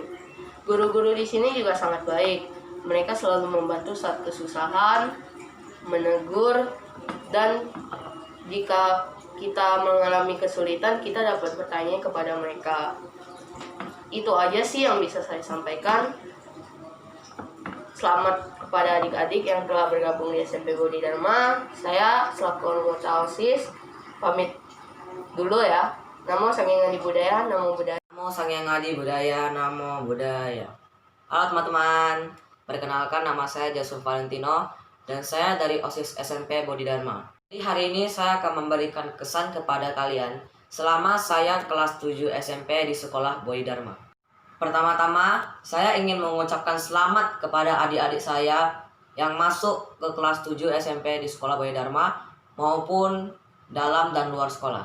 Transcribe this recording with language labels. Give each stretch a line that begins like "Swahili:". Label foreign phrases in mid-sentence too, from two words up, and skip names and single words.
Indonesian: Guru-guru di sini juga sangat baik. Mereka selalu membantu saat kesusahan, menegur, dan jika kita mengalami kesulitan, kita dapat bertanya kepada mereka. Itu aja sih yang bisa saya sampaikan. Selamat kepada adik-adik yang telah bergabung di SMP Bodhidharma. Saya selaku anggota OSIS pamit dulu ya.
Pali: Namo Sangyang Adi Budaya, Namo Buddhaya. Namo Sangyang Adi Budaya, Namo Buddhaya.
Indonesian: Halo teman-teman, perkenalkan nama saya Jasuf Valentino dan saya dari OSIS SMP Bodhidharma. Di hari ini saya akan memberikan kesan kepada kalian selama saya kelas 7 SMP di sekolah Bodhidharma. Pertama-tama, saya ingin mengucapkan selamat kepada adik-adik saya yang masuk ke kelas 7 SMP di sekolah Bodhidharma maupun dalam dan luar sekolah.